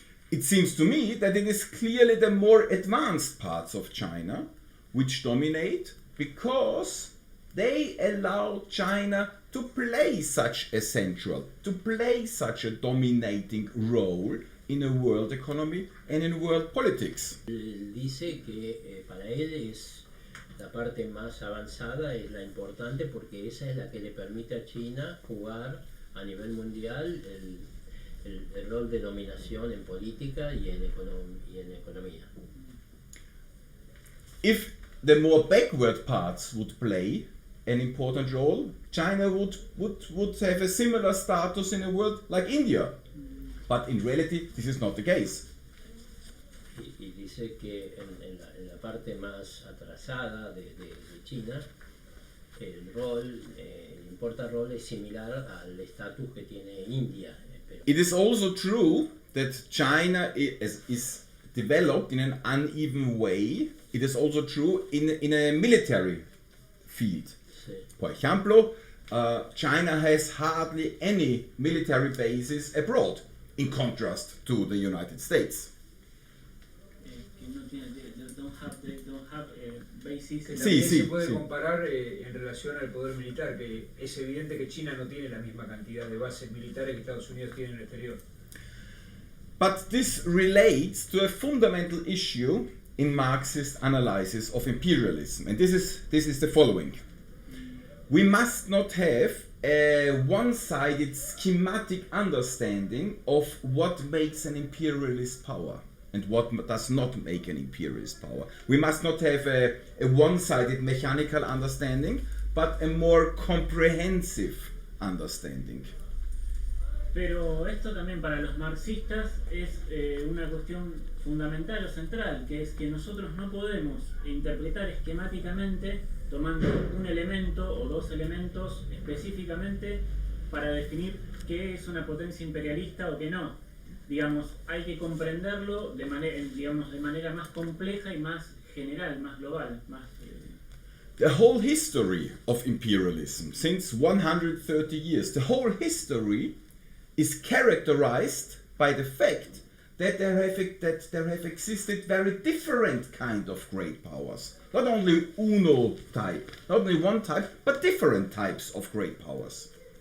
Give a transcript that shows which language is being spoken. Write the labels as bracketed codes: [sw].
[en] It seems to me that it is clearly the more advanced parts of China which dominate because they allow China to play such a central, to play such a dominating role in a world economy and in world politics. [es] Dice que para él es la parte más avanzada es la importante porque esa es la que le permite a China jugar a nivel mundial el rol de dominación en política y en economía. [en] If the more backward parts would play an important role, China would have a similar status in the world like India. But in reality, this is not the case. [es] Y dice que en la parte más atrasada de China, el rol es similar al estatus que tiene India. [en] It is also true that China is developed in an uneven way. It is also true in a military field. [es] Sí. Por ejemplo, [en] China has hardly any military bases abroad, in contrast to the United States. [es] Que no tiene, [en] they don't have bases. [es] Que Sí, también sí, se puede sí. comparar en relación al poder militar, que es evidente que China no tiene la misma cantidad de bases militares que Estados Unidos tiene en el exterior. [en] But this relates to a fundamental issue in Marxist analysis of imperialism, and this is the following. We must not have a one-sided schematic understanding of what makes an imperialist power and what does not make an imperialist power. We must not have a one-sided mechanical understanding, but a more comprehensive understanding. [es] Pero esto también para los marxistas es una cuestión fundamental o central, que es que nosotros no podemos interpretar esquemáticamente tomando un elemento o dos elementos específicamente para definir qué es una potencia imperialista o qué no. Digamos, hay que comprenderlo de manera más compleja y más general, más global, más... [en] The whole history of imperialism, since 130 years, the whole history is characterized by the fact that there have existed very different kind of great powers. Not only uno type, not only one type, but different types of great powers.